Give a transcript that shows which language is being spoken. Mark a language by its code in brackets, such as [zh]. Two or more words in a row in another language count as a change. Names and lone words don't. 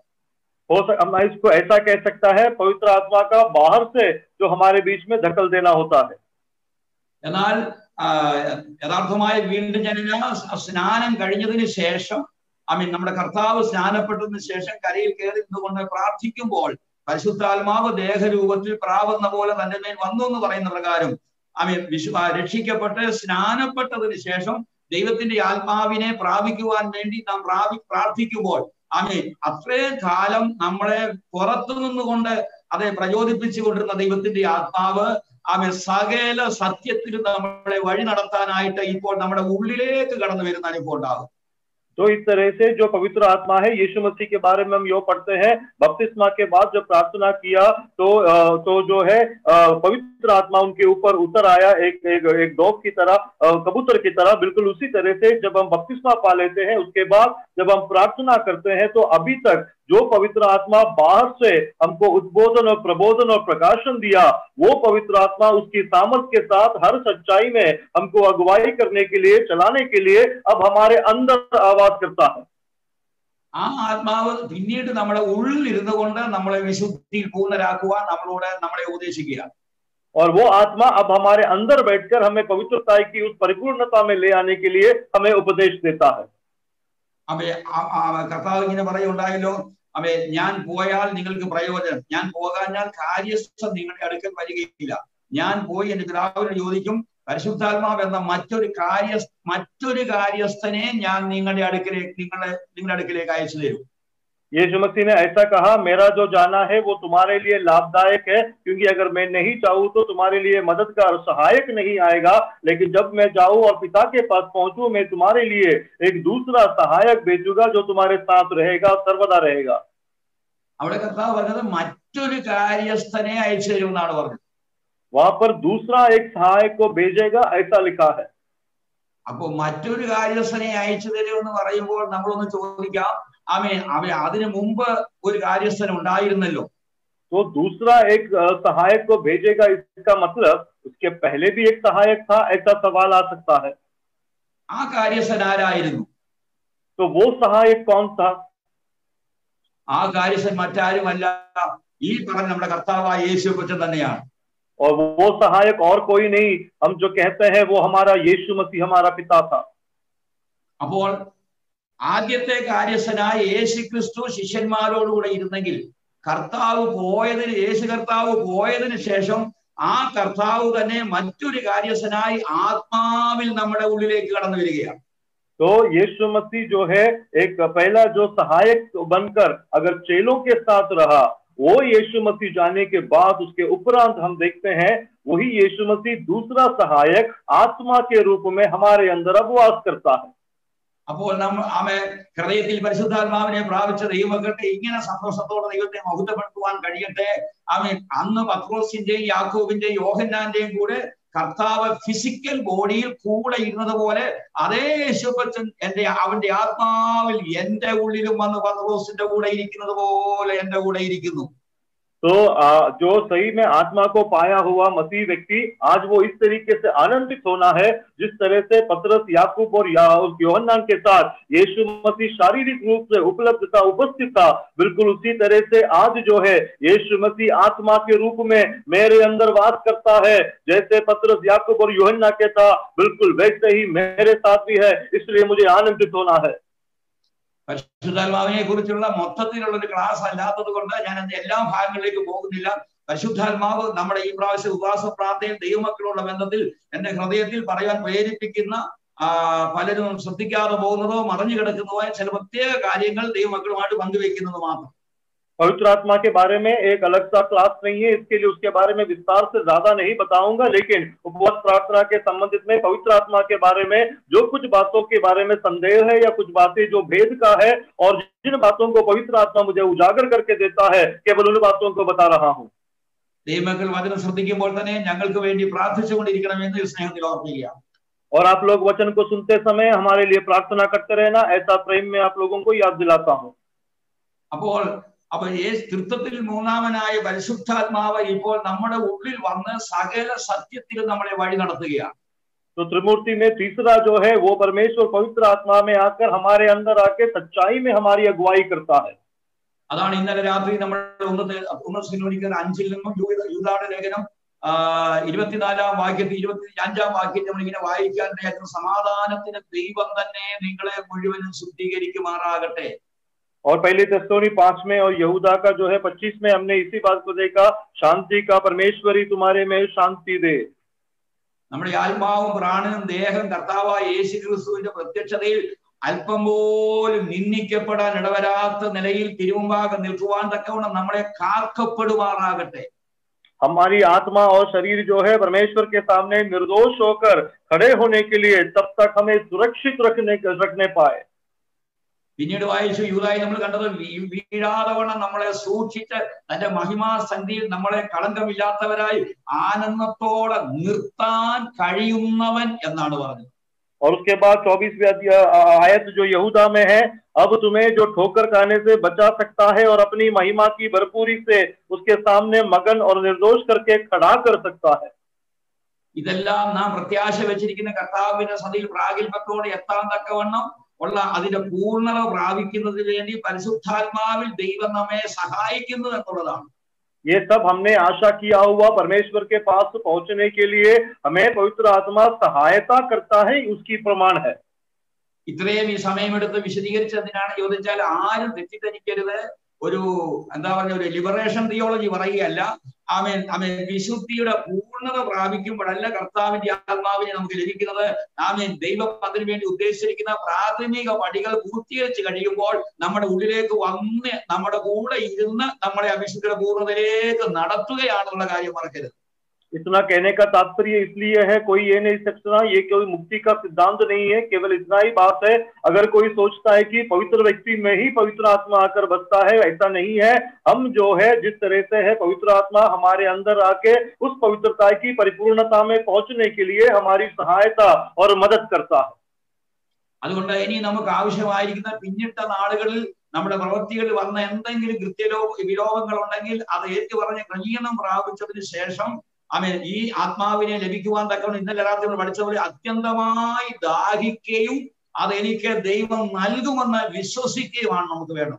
[hi] हम इसको ऐसा कह सकता है, पवित्र आत्मा का बाहर से जो हमारे बीच में धकल देना होता है. [ml] എന്നാൽ യഥാർത്ഥമായ വീണ്ടും ജനന സ്നാനം കഴിഞ്ഞതിന് ശേഷം നമ്മുടെ കർത്താവ് സ്നാനപ്പെട്ടതിന് ശേഷം കരയിൽ കയറി നിന്നുകൊണ്ട് പ്രാർത്ഥിക്കുമ്പോൾ പരിശുദ്ധാത്മാവ് ദേഹരൂപത്തിൽ പ്രാവുന്ന പോലെ തന്റെ മേൽ വന്നു എന്ന് പറയുന്ന പ്രകാരം രക്ഷിക്കപ്പെട്ട് സ്നാനപ്പെട്ടതിന് ശേഷം ദൈവത്തിന്റെ ആത്മാവിനെ പ്രാപിക്കുവാൻ വേണ്ടി നാം പ്രാർത്ഥിക്കുമ്പോൾ അത്രയും കാലം നമ്മളെ പുറത്തു നിന്നുകൊണ്ട് അതെ പ്രചോദിപ്പിച്ചു കൊണ്ടിരുന്ന ദൈവത്തിന്റെ ആത്മാവ് സകല സത്യത്തിലും നമ്മളെ വഴി നടത്താനായിട്ട് ഇപ്പോൾ നമ്മുടെ ഉള്ളിലേക്ക് കടന്നു വരുന്ന അനുഭവം ഉണ്ടാകും. [hi] तो इस तरह से जो पवित्र आत्मा है, यीशु मसीह के बारे में हम यो पढ़ते हैं, बपतिस्मा के बाद जब प्रार्थना किया तो जो है पवित्र आत्मा उनके ऊपर उतर आया, एक डॉग की तरह, कबूतर की तरह. बिल्कुल उसी तरह से जब हम बपतिस्मा पा लेते हैं, उसके बाद जब हम प्रार्थना करते हैं, तो अभी तक जो पवित्र आत्मा बाहर से हमको उद्बोधन और प्रबोधन और प्रकाशन दिया, वो पवित्र आत्मा उसकी सामर्थ्य के साथ हर सच्चाई में हमको अगुवाई करने के लिए, चलाने के लिए अब हमारे अंदर आवाज करता है. [ml] ആ ആത്മാവ് പിന്നീട് നമ്മുടെ ഉള്ളിൽ ഇരുന്നു കൊണ്ട് നമ്മളെ വിശുദ്ധിയിൽ പൂർണ്ണരാക്കുവാൻ നമ്മളെ ഉപദേശിക്കുക. [hi] और वो आत्मा अब हमारे अंदर बैठकर हमें पवित्रता की उस परिपूर्णता में ले आने के लिए हमें उपदेश देता है. [ml] കർത്താവ് ഇങ്ങനെ പറയുണ്ടായല്ലോ, ഞാൻ പോയാൽ നിങ്ങൾക്ക് പ്രയോജനം, ഞാൻ പോകാഞ്ഞാൽ കാര്യസ്ഥൻ നിങ്ങളുടെ അടുക്കൽ വരികയില്ല. ഞാൻ പോയി എന്റെ പിതാവിനോട് ചോദിക്കും, പരിശുദ്ധാത്മാവ് എന്ന മറ്റൊരു കാര്യസ്ഥനെ ഞാൻ നിങ്ങളുടെ അടുക്കലേക്ക് അയച്ചു തരും. [hi] यीशु मसीह ने ऐसा कहा, मेरा जो जाना है वो तुम्हारे लिए लाभदायक है, क्योंकि अगर मैं नहीं चाहूं तो तुम्हारे लिए मददगार सहायक नहीं आएगा, लेकिन जब मैं जाऊं और पिता के पास पहुंचूं, मैं तुम्हारे लिए एक दूसरा सहायक भेजूंगा जो तुम्हारे साथ रहेगा, सर्वदा रहेगा. [ml] അവിടെ കർത്താവ് പറഞ്ഞത് മറ്റൊരു കാര്യസ്ഥനെ അയച്ചു തരും എന്നാണ് പറഞ്ഞത്. [hi] वहां पर दूसरा एक सहायक को भेजेगा, ऐसा लिखा है. [ml] അപ്പൊ മറ്റൊരു കാര്യസ്ഥനെ അയച്ചു തരും എന്ന് പറയുമ്പോൾ നമ്മളൊന്ന് ചോദിക്കാം, അതിനു മുമ്പ് ഒരു കാര്യസ്ഥൻ ഉണ്ടായിരുന്നല്ലോ. [hi] तो दूसरा एक सहायक को भेजेगा, इसका मतलब उसके पहले भी एक सहायक था, ऐसा सवाल आ सकता है. [ml] ആ കാര്യസ്ഥൻ ആരായിരുന്നു? [hi] तो वो सहायक कौन था? [ml] ആ കാര്യസ്ഥൻ മറ്റാരുമല്ല, ഈ പറഞ്ഞ നമ്മുടെ കർത്താവായ യേശുക്രിസ്തു തന്നെയാണ്. [hi] और वो सहायक और कोई नहीं, हम जो कहते हैं वो हमारा यीशु मसीह हमारा पिता था. [ml] അപ്പോൾ ആദ്യത്തെ കാര്യസ്ഥനായ യേശുക്രിസ്തു ശിഷ്യന്മാരോടുകൂടെ ഇരുന്നെങ്കിൽ യേശു കർത്താവ് പോയതിനു ശേഷം ആ കർത്താവ് തന്നെ മറ്റൊരു കാര്യസ്ഥനായി ആത്മാവിൽ നമ്മുടെ ഉള്ളിലേക്ക് കടന്നു വരികയാണ്. तो यीशु मसीह जो है एक पहला जो सहायक बनकर अगर चेलों के साथ रहा, वो यीशु मसीह जाने के बाद उसके उपरांत हम देखते हैं वही यीशु मसीह दूसरा सहायक आत्मा के रूप में हमारे अंदर अब वास करता है. അപ്പോൾ ഹൃദയത്തിൽ പരിശുദ്ധാത്മാവിനെ പ്രാപിച്ച ദൈവമക്കൾക്ക് ഇങ്ങനെ സന്തോഷത്തോടെ ദൈവത്തെ മഹത്വപ്പെടുത്തുവാൻ കഴിയട്ടെ. അന്ന് പത്രോസിന്റെയും യാക്കോബിന്റെയും യോഹന്നാന്റെയും കൂടെ കർത്താവ് [en] physical bodyil [ml] കൂടെ ഇരുന്നത് പോലെ അതേ യേശുക്രിസ്തു അവന്റെ ആത്മാവിൽ എന്റെ ഉള്ളിലും വന്ന് പത്രോസിന്റെ കൂടെ ഇരിക്കുന്നത് പോലെ എന്റെ കൂടെ ഇരിക്കുന്നു. [hi] तो जो सही में आत्मा को पाया हुआ मसीह व्यक्ति आज वो इस तरीके से आनंदित होना है जिस तरह से पतरस, याकूब और यूहन्ना के साथ यीशु मसीह शारीरिक रूप से उपलब्ध था, उपस्थित था, बिल्कुल उसी तरह से आज जो है यीशु मसीह आत्मा के रूप में मेरे अंदर वास करता है. जैसे पतरस, याकूब और यूहन्ना के था, बिल्कुल वैसे ही मेरे साथ भी है, इसलिए मुझे आनंदित होना है. [ml] പരിശുദ്ധാത്മാവിനെ കുറിച്ചുള്ള മൊത്തത്തിലുള്ള ഒരു ക്ലാസ് അല്ലാത്തത് കൊണ്ട് ഞാൻ അതിന്റെ എല്ലാ ഭാഗങ്ങളിലേക്ക് പോകുന്നില്ല. പരിശുദ്ധാത്മാവ് നമ്മുടെ ഈ പ്രാവശ്യം ഉപവാസ പ്രാർത്ഥനയിൽ ദൈവമക്കളുള്ള ബന്ധത്തിൽ എന്റെ ഹൃദയത്തിൽ പറയാൻ പ്രേരിപ്പിക്കുന്ന പലരും ശ്രദ്ധിക്കാതെ പോകുന്നതോ മറഞ്ഞു കിടക്കുന്നതോ ചില പ്രത്യേക കാര്യങ്ങൾ ദൈവമക്കളുമായിട്ട് പങ്കുവെക്കുന്നത് മാത്രം. [hi] पवित्र आत्मा के बारे में एक अलग सा क्लास नहीं है, इसके लिए उसके बारे में विस्तार से ज्यादा नहीं बताऊंगा, लेकिन उपवास प्रार्थना के संबंधित में पवित्र आत्मा के बारे में जो कुछ बातों के बारे में संदेह है या कुछ बातें जो भेद का है और जिन बातों को पवित्र आत्मा मुझे उजागर करके देता है, केवल उन बातों को बता रहा हूँ। [ml] ദൈവമക്കൾ വചനം ശ്രദ്ധിക്കുമ്പോൾ തന്നെ ഞങ്ങൾക്ക് വേണ്ടി പ്രാർത്ഥിച്ചുകൊണ്ടിരിക്കണമെന്ന് സ്നേഹത്തിൽ ഓർമ്മിക്കുക. [hi] और आप लोग वचन को सुनते समय हमारे लिए प्रार्थना करते रहना, ऐसा प्रेम में आप लोगों को याद दिलाता हूँ. [ml] അപ്പൊ തൃത്വത്തിൽ മൂന്നാമനായ പരിശുദ്ധാത്മാവ് ഇപ്പോൾ നമ്മുടെ ഉള്ളിൽ വന്ന് സകല സത്യത്തിൽ നമ്മളെ വഴി നടത്തുകയാണ്. [hi] तो त्रिमूर्ति में तीसरा जो है वो परमेश्वर पवित्र आत्मा में आकर हमारे अंदर आके सच्चाई में हमारी अगुवाई करता है. [ml] അതാണ് ഇന്നലെ രാത്രി നമ്മൾ 1 നിന്നും യൂദായുടെ ലേഖനം 24-ാം വാക്യത്തിൽ 25-ാം വാക്യത്തിൽ നമ്മൾ ഇങ്ങനെ വായിക്കാൻ സമാധാനത്തിന് ദൈവം തന്നെ നിങ്ങളെ മുഴുവനും ശുദ്ധീകരിക്കുമാറാകട്ടെ. [hi] और पहले तेस्सलोनी 5 में और यहूदा का जो है 25 में हमने इसी बात को देखा, शांति का परमेश्वरी तुम्हारे में शांति दे. [ml] നമ്മുടെ ആത്മാവും പ്രാണനും ദേഹം കർത്താവായ യേശുക്രിസ്തുവിന്റെ പ്രത്യക്ഷതയിൽ അല്പം പോലും നിന്ദിക്കപ്പെടാൻ ഇടവരാത്ത നിലയിൽ തിരുമുമ്പാകെ നിൽക്കുവാൻ തക്കവണ്ണം നമ്മളെ കാക്കപ്പെടുമാറാകട്ടെ. [hi] हमारी आत्मा और शरीर जो है परमेश्वर के सामने निर्दोष होकर खड़े होने के लिए तब तक हमें सुरक्षित रखने पाए. [ml] പിന്നീട് വായിച്ചു യൂദായി നമ്മൾ കണ്ടത് വീഴാതെ വണ്ണം നമ്മളെ സൂക്ഷിച്ച് തന്റെ മഹിമാ സന്ധിയിൽ നമ്മളെ കളങ്കമില്ലാത്തവരായി ആനന്ദത്തോടെ നിർത്താൻ കഴിയുന്നവൻ എന്നാണ് പറഞ്ഞത്. [hi] और उसके बाद 24वीं आयत जो यहूदा में है, अब तुम्हें जो ठोकर खाने से बचा सकता है और अपनी महिमा की भरपूरी से उसके सामने मगन और निर्दोष करके खड़ा कर सकता है. [ml] ഇതെല്ലാം നാം പ്രത്യാശ വെച്ചിരിക്കുന്ന കർത്താവിന്റെ സന്നിധിയിൽ പ്രാഗൽഭ്യത്തോടെ എത്താൻ തക്കവണ്ണം ഉള്ള അതിന്റെ പൂർണ്ണത പ്രാപിക്കുന്നതിന് വേണ്ടി പരിശുദ്ധാത്മാവിൽ ദൈവം നമ്മെ സഹായിക്കുന്നു എന്നുള്ളതാണ്. [hi] ये सब हमने आशा किया हुआ परमेश्वर के पास पहुंचने के लिए हमें पवित्र आत्मा सहायता करता है, उसकी प्रमाण है. [ml] ഇത്രയും ഈ സമയമെടുത്ത് വിശദീകരിച്ചതിനാണ് ചോദിച്ചാൽ ആരും തെറ്റിദ്ധരിക്കരുത്. ഒരു എന്താ പറഞ്ഞ ഒരു [en] liberation theology [ml] പറയുകയല്ല. വിശുദ്ധിയുടെ പൂർണ്ണത പ്രാപിക്കുമ്പോഴല്ല കർത്താവിന്റെ ആത്മാവിനെ നമുക്ക് ലഭിക്കുന്നത്. ദൈവം അതിനു വേണ്ടി ഉദ്ദേശിച്ചിരിക്കുന്ന പ്രാഥമിക പടികൾ പൂർത്തീകരിച്ച് കഴിയുമ്പോൾ നമ്മുടെ ഉള്ളിലേക്ക് വന്ന് നമ്മുടെ കൂടെ ഇരുന്ന് നമ്മളെ അവിശുദ്ധിയുടെ പൂർണ്ണതയിലേക്ക് നടത്തുകയാണെന്നുള്ള കാര്യം മറക്കരുത്. [hi] इतना कहने का तात्पर्य इसलिए है, कोई ये नहीं सकता ये कोई मुक्ति का सिद्धांत नहीं है, केवल इतना ही बात है. अगर कोई सोचता है कि पवित्र व्यक्ति में ही पवित्र आत्मा आकर बसता है, ऐसा नहीं है. हम जो है जिस तरह से है पवित्र आत्मा हमारे अंदर आके उस पवित्रता की परिपूर्णता में पहुंचने के लिए हमारी सहायता और मदद करता है. [ml] അതുകൊണ്ട് ഇനി നമുക്ക് ആവശ്യമായിരിക്കുന്ന പിന്നിട്ട നാളുകളിൽ നമ്മുടെ പ്രവൃത്തികളിൽ വന്ന എന്തെങ്കിലും വിലോപങ്ങൾ ഉണ്ടെങ്കിൽ അത് ഏറ്റുപറഞ്ഞ് ക്രമീകരണം പ്രാപിച്ചതിന് ശേഷം ഈ ആത്മാവിനെ ലഭിക്കുവാൻ തക്കവണ്ണം ഇന്നലെ രാത്രി നമ്മൾ പഠിച്ചതുപോലെ അത്യന്തമായി ദാഹിക്കുകയും അത് എനിക്ക് ദൈവം നൽകുമെന്ന് വിശ്വസിക്കുകയുമാണ് നമുക്ക് വേണ്ടത്.